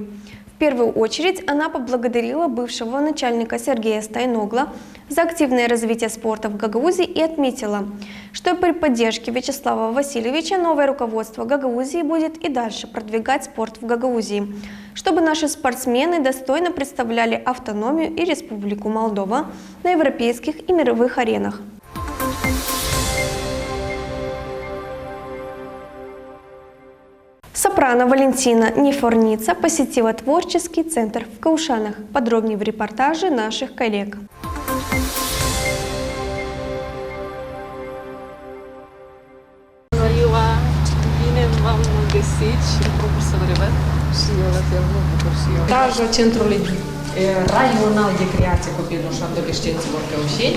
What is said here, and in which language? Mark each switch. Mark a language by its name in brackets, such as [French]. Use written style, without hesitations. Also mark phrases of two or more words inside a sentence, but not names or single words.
[Russian] В первую очередь она поблагодарила бывшего начальника Сергея Стайногла за активное развитие спорта в Гагаузии и отметила, что при поддержке Вячеслава Васильевича новое руководство Гагаузии будет и дальше продвигать спорт в Гагаузии, чтобы наши спортсмены достойно представляли автономию и Республику Молдова на европейских и мировых аренах. Сопрано Валентина Нефорница посетила творческий центр в Каушанах. Подробнее в репортаже наших коллег. [Romanian] Tajul Centrului Raional de Creație Copilor și Adolescenților Căușeni.